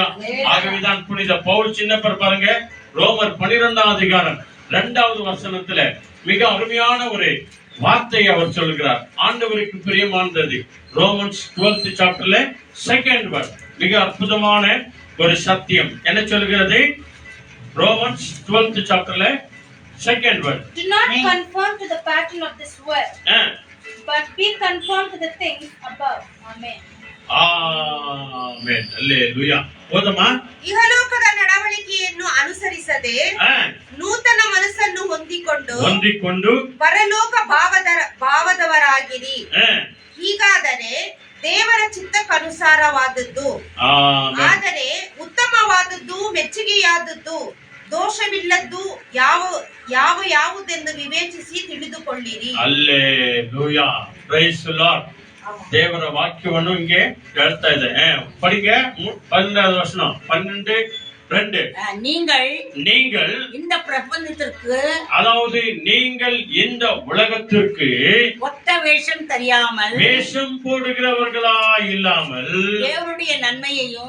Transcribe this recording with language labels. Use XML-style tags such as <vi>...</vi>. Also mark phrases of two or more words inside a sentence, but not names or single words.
<ta>ஆகவேதான் புனித பவுல் சின்னப்பர் பாருங்க, ரோமர் 12ஆம் அதிகாரம் 2வது வசனத்துல மிக அருமையான ஒரு வார்த்தையை அவர் சொல்கிறார். ஆண்டவருக்கு பிரியமானது. ரோமன்ஸ் 12th சாப்டர்ல 2nd verse மிக அற்புதமான ஒரு சத்தியம் என்ன சொல்கிறது?</ta> <en>Romans 12th chapterல 2nd verse. Do not conform to the pattern of this world, but be conformed to the things above. Amen. Amen. Hallelujah. ಓದಮ್ಮ.</en> <kn>ಇಹಲೋಕದ ನಡವಳಿಕೆಯನ್ನು ಅನುಸರಿಸದೆ ನೂತನ ಮನಸ್ಸನ್ನು ಹೊಂದಿಕೊಂಡು ಪರಲೋಕ ಭಾವದವರಾಗಿರಿ. ಹೀಗಾದರೆ ದೇವರ ಚಿತ್ತಕ್ಕನುಸಾರವಾದದ್ದು, ಆದರೆ ಉತ್ತಮವಾದದ್ದು, ಮೆಚ್ಚುಗೆಯಾದದ್ದು, ದೋಷವಿಲ್ಲದ್ದು ಯಾವುದೆಂದು ವಿವೇಚಿಸಿ ತಿಳಿದುಕೊಳ್ಳಿರಿ. ಹಲ್ಲೆಲೂಯಾ.</kn> <en>praise the Lord.</en> <kn>ದೇವರ ವಾಕ್ಯವನ್ನು ಇங்கே ಹೇಳ್ತಾ ಇದೆ.</kn> <ta>படிங்க 12வது வசனம் 12:2. நீங்கள் இந்த பிரபஞ்சத்திற்கு, அதாவது நீங்கள் இந்த உலகத்திற்கு ஒத்த வேஷம் தெரியாமல், வேஷம் போடுகிறவர்களா இல்லாமல், தேவனுடைய நன்மையையும்,</ta>